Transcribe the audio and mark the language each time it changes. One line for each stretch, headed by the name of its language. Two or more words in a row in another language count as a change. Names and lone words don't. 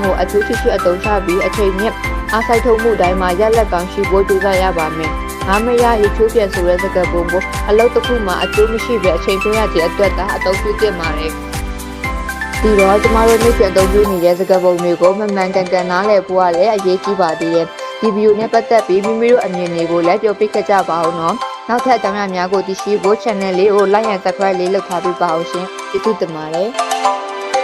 Burmese: ကိုအကျိုးရှိရှိအသုံးချပြီးအချိန်မြင့်အားဆိုင်ထုတ်မှုတိုင်းမှာရက်လက်ကောင်းရှိဖို့ကြိုးစားရပါမယ်။ငါမရရေချိုးပြဆိုတဲ့စကားပုံကိုအလုပ်တစ်ခုမှာအကျိုးမရှိပဲအချိန်တွင်းရခြင်းအတွက်သာအသုံးပြုသင့်ပါတယ်။ဒီတော့ကျမတို့နေ့ပြန်သုံးပြနေတဲ့စကားပုံတွေကိုမှန်မှန်ကန်ကန်နားလည်ဖို့ရတယ်အရေးကြီးပါသေးတယ်။ဒီဗီဒီယိုနဲ့ပတ်သက်ပြီးမိမိတို့အမြင်တွေကိုလည်းပြောပြခဲ့ကြပါဦးနော်။နောက်ထပ်အကြောင်းအရာများကိုသိရှိဖို့ channel လေးကို
English: like and subscribe
Burmese: လေးလုပ်ထားပေးပါအောင်ရှင်။ကျေးဇူးတင်ပါတယ်။